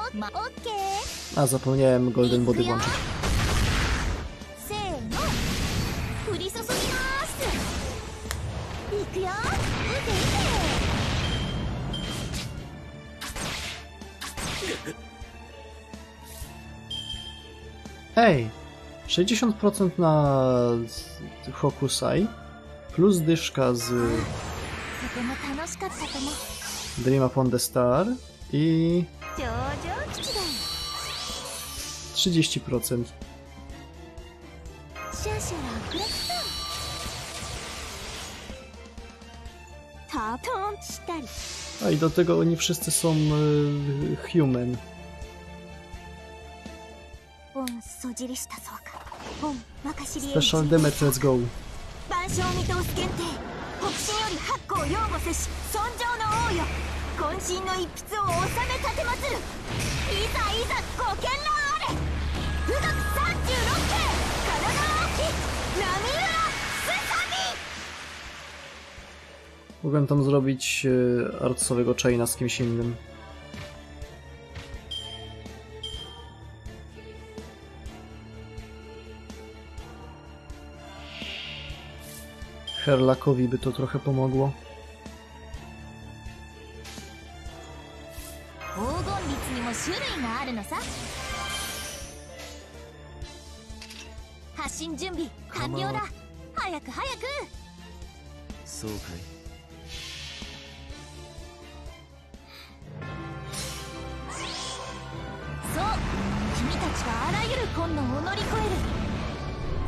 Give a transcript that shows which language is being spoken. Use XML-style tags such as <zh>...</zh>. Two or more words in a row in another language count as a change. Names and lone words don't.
<ja>オッケー。</ja> <pl>A, zapomniałem Golden Body włączyć.</pl> <ja>せーの、降り注ぎます。いくよ、撃て撃て。</ja> <pl>Ej! 60% na Hokusai plus dyszka z</pl> <ja>とても楽しかったとも。</ja> <en>Dream Upon the Star i</en> <ja>上々吉だ。 30%. シャシャラクラクタートンしたり。</ja> <pl>A i do tego oni wszyscy są human.</pl> <ja>ボンそじりしたそうか。ボン任しり。</ja> <en>Special damage, let's go.</en> <ja>万象見通す限定。北進より八甲擁護せし尊上の王よ。渾身の一筆を収め立てまつる。いざいざご堅労あれ。武学36景。体大き波浦すさび。</ja> <pl>Mogłem tam zrobić artsowego chaina z kimś innym. Herlakowi by to trochę pomogło.</pl> <ja>黄金律にも種類があるのさ。発進準備完了だ。早く早く。そうかい。そう、君たちはあらゆる困難を乗り越える。</ja>